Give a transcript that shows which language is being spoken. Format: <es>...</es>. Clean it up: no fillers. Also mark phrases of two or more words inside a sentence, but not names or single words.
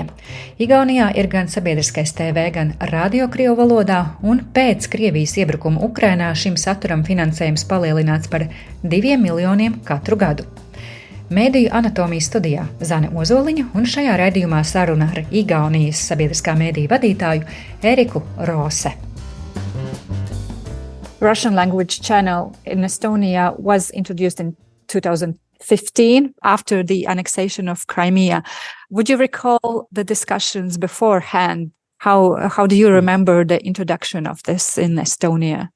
<lv>Igaunijā ir gan sabiedriskais TV, gan radio krievu valodā, un pēc Krievijas iebrukuma Ukrainā šim saturam finansējums palielināts par 2 miljoniem katru gadu. Mediju anatomijas studijā Zane Ozoliņa un šajā raidījumā saruna ar Igaunijas sabiedriskā mediju vadītāju Ēriku Rose.</lv> <en>Russian language channel in Estonia was introduced in 2015 after the annexation of Crimea. Would you recall the discussions beforehand? How do you remember the introduction of this in Estonia?</en>